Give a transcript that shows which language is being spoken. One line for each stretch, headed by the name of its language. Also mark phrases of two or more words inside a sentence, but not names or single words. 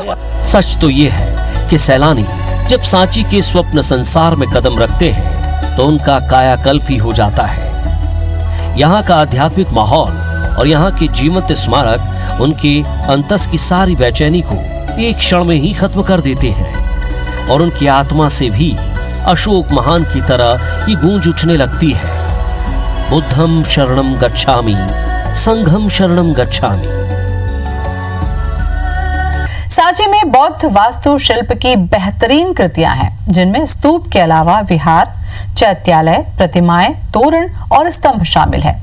Hindi: सच तो ये है कि सैलानी जब सांची के स्वप्न संसार में कदम रखते हैं तो उनका कायाकल्प ही हो जाता है। यहाँ का आध्यात्मिक माहौल और यहाँ के जीवंत स्मारक उनके अंतस की सारी बेचैनी को एक क्षण में ही खत्म कर देते हैं और उनकी आत्मा से भी अशोक महान की तरह ये गूंज उठने लगती है,
Pali: बुद्धम शरणम गच्छामि, संघम शरणम गच्छामि।
Hindi: सांची में बौद्ध वास्तुशिल्प की बेहतरीन कृतियां हैं, जिनमें स्तूप के अलावा विहार, चैत्यालय, प्रतिमाएं, तोरण और स्तंभ शामिल है।